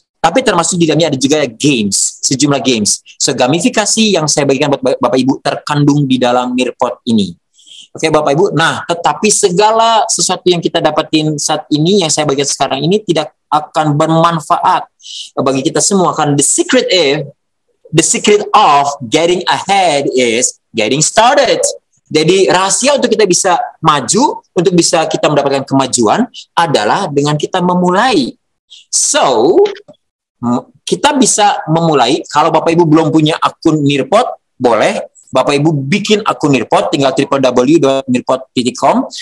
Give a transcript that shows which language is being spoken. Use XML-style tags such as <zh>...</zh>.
<id>Tapi termasuk di dalamnya ada juga games, sejumlah games. So gamifikasi yang saya bagikan buat Bapak Ibu terkandung di dalam Nearpod ini. Oke Bapak Ibu. Nah, tetapi segala sesuatu yang kita dapatin saat ini, yang saya bagikan sekarang ini tidak akan bermanfaat bagi kita semua.</id> <en>Karena the secret of getting ahead is getting started.</en> <id>Jadi rahasia untuk kita bisa maju, untuk bisa kita mendapatkan kemajuan adalah dengan kita memulai. So, kita bisa memulai, kalau Bapak Ibu belum punya akun Nearpod, boleh Bapak Ibu bikin akun Nearpod, tinggal www.nearpod.com.</id>